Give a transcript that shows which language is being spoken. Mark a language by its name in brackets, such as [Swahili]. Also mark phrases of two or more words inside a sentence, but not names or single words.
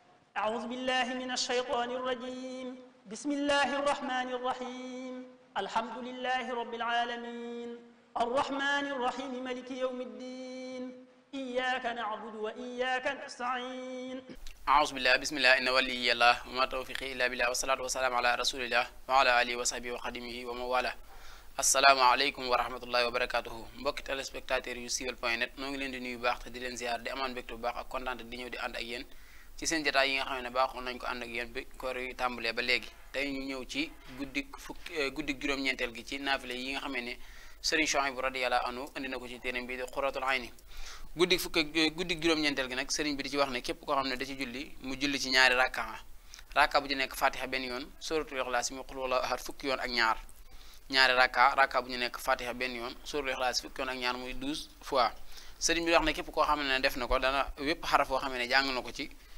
[Arabic] أعوذ بالله من الشيطان الرجيم بسم الله الرحمن الرحيم الحمد لله رب العالمين الرحمن الرحيم ملك يوم الدين إياك نعبد وإياك نستعين أعوذ بالله بسم الله إن ولي الله وما توفيقي إلا بالله والصلاة والسلام على رسول الله وعلى آله وصحبه وخدمه ومن والاه السلام عليكم ورحمة الله وبركاته [Wolof] mbokki téléspectateurs yu siweul.net noo ngi leen di nuyu bu baax te di leen ziar di amaan mbégte bu baax ak kontaan di ñëw di ànd ak yéen ci seen jotaay yi nga xam ne baaxoon nañ ko ànd ak yéen bi koor yi tàmbalee ba léegi tey ñu ñëw ci guddik juróom-ñeenteel gi ci naafile yi nga xam ne Serigne Chouaïbou [Arabic] رضي الله عنه [Wolof] indi na ko ci téeram bi di Xuratul Ayni guddik juróom-ñeenteel gi nag Serigne bi di ci wax ne képp koo xam ne da ci julli mu julli ci ñaari rakka bu ci nekk fatiha benn yoon [Arabic] سورة الإخلاص [Wolof] mi [Arabic] قل هو الله أحد [Wolof] fukki yoon ak ñaari rakka bu ñu nekk fatiha benn yoon [Arabic] سورة الإخلاص [Wolof] fukki yoon ak ñaar muy 12 fois sëriñ bi wax ne képp koo xam ne def na ko dana wépp xaraf woo xam ne jàng na ko ci